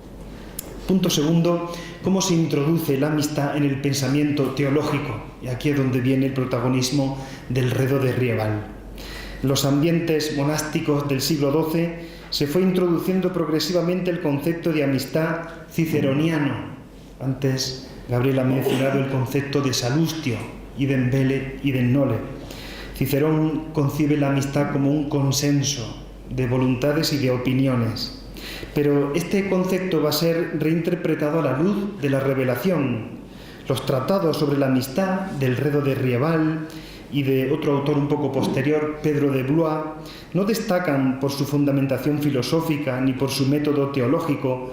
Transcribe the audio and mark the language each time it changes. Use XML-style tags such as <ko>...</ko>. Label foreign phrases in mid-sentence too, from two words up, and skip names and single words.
<es>Punto segundo, cómo se introduce la amistad en el pensamiento teológico. Y aquí es donde viene el protagonismo del Redo de Rieval. En los ambientes monásticos del siglo XII se fue introduciendo progresivamente el concepto de amistad ciceroniano. Antes Gabriel ha mencionado el concepto de salustio,</es> <la>idem vele, idem nole.</la> <es>Cicerón concibe la amistad como un consenso de voluntades y de opiniones. Pero este concepto va a ser reinterpretado a la luz de la revelación. Los tratados sobre la amistad del Redo de Rieval y de otro autor un poco posterior, Pedro de Blois, no destacan por su fundamentación filosófica ni por su método teológico.</es>